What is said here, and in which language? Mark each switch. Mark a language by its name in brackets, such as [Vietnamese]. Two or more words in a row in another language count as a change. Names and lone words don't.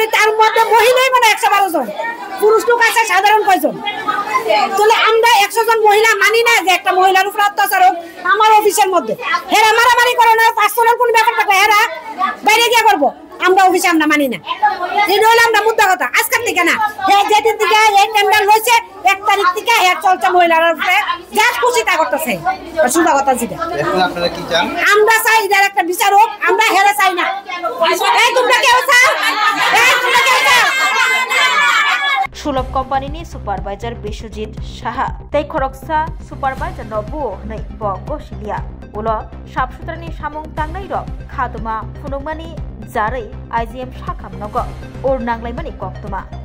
[Bangla] তার মধ্যে মহিলাই মানে 112 জন পুরুষ লোক আছে সাধারণ কয়জন তাহলে আমরা 100 জন মহিলা মানি না যে একটা মহিলার উপর অত্যাচার হোক আমার অফিসের মধ্যে হেরা মারামারি করে না পার্সোনাল কোন ব্যাপার থাকে হেরা বাইরে গিয়ে করবো আমরা অফিসে আমরা মানি না এই হলো আমরা মুদ্রা কথা আজকের থেকে না যেদিন থেকে এই টেন্ডার হয়েছে 1 তারিখ থেকে চলছে মহিলার উপরে যা খুশি তা করতেছে সুন্দর কথা যেটা আপনারা কি চান আমরা চাই এর একটা বিচার হোক আমরা হেরে চাই না এই তোমরা কেউ চাও [Bodo] सुलभ कंपनी सुपारभाइजर बिश्वजित साहा तै खरकसा सुपारभाइजर नबु नै बगसिलिया उलो साफसुथ्रानि सामुं तांनाय रक खादमा फुनुमानि जारै आइजिएम साखामनग उर नांलायमानि कक्तमा